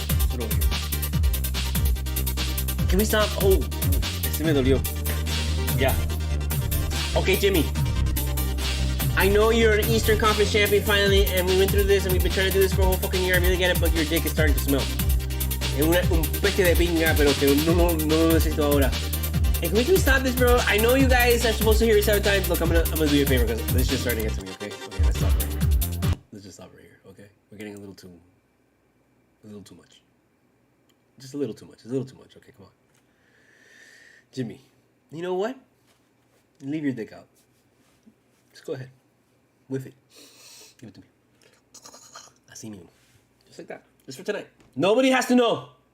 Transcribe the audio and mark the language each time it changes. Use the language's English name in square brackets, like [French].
[English] Put it over here. Can we stop? Oh, [Spanish] este me dolió. [English] Yeah. Okay, Jimmy. I know you're an Eastern Conference champion finally, and we went through this, and we've been trying to do this for a whole fucking year. I really get it, but your dick is starting to smell. [Spanish] Un peste de pinga, pero que no necesito ahora. [English] Hey, can we stop this, bro? I know you guys are supposed to hear it 7 times. Look, I'm gonna do you a favor because this is just starting to get to me. Okay, let's stop right here. Let's just stop right here. Okay, we're getting a little too much. Just a little too much. It's a little too much. Okay, come on, Jimmy. You know what? Leave your dick out. Just go ahead. Whiff it. Give it to me. [Spanish] Así mismo. [English] Just like that. Just for tonight. Nobody has to know.